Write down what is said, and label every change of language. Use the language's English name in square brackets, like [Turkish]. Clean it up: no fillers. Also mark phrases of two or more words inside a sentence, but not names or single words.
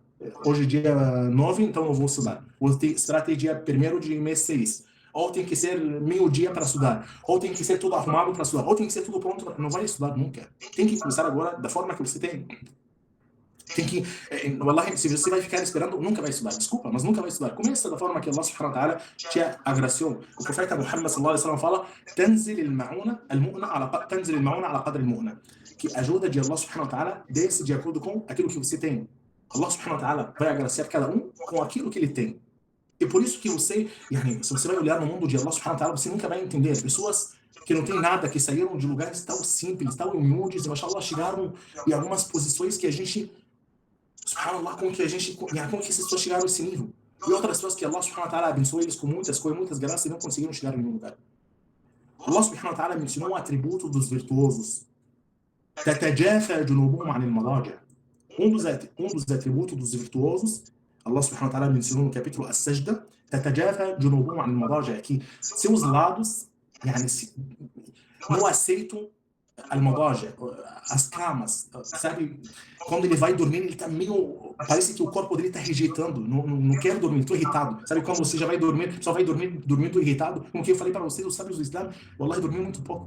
[Portuguese] Hoje é dia 9, então eu vou estudar. Vou esperar até dia 1º de mês 6. Ou tem que ser meio-dia para estudar. Ou tem que ser tudo arrumado para estudar. Ou tem que ser tudo pronto. Não vai estudar nunca. Tem que começar agora da forma que você tem. Tem que, wallahi, se você vai ficar esperando, nunca vai estudar. Desculpa, mas nunca vai estudar. Começa da forma que Allah [Arabic] سبحانه وتعالى [Portuguese] te agraciou. O profeta Muhammad [Arabic] صلى الله عليه وسلم [Portuguese] fala: [Arabic] "تنزل المعونة على قدر المؤنة", [Portuguese] que a ajuda de Allah [Arabic] سبحانه وتعالى [Portuguese] desce de acordo com aquilo que você tem. Allah [Arabic] سبحانه وتعالى [Portuguese] vai agraciar cada um com aquilo que ele tem. E por isso que você, se você vai olhar no mundo de Allah [Arabic] سبحانه وتعالى, [Portuguese] você nunca vai entender. Pessoas que não têm nada, que saíram de lugares tão simples, tão humildes, e mashallah, chegaram em algumas posições que a gente, subhanallah, como que essas pessoas chegaram a esse nível. E outras pessoas que Allah [Arabic] سبحانه وتعالى [Portuguese] abençoou eles com muitas coisas, muitas graças, e não conseguiram chegar em nenhum lugar. Allah [Arabic] سبحانه وتعالى [Portuguese] mencionou um atributo dos virtuosos. [Arabic] تتجافى جنوبهم عن المضاجع. [Portuguese] Um dos atributos dos virtuosos, Allah [Arabic] سبحانه وتعالى [Portuguese] mencionou no capítulo As-Sajda, [Arabic] تتجافى جنوبهم عن المضاجع, [Portuguese] que seus lados não aceitam al-madaja, as camas, sabe? Quando ele vai dormir, ele tá meio, parece que o corpo dele tá rejeitando, não quer dormir, tô irritado. Sabe quando você já vai dormir, só vai dormindo irritado? Como que eu falei para vocês, os sábios do Islã, wallahi, dormiu muito pouco.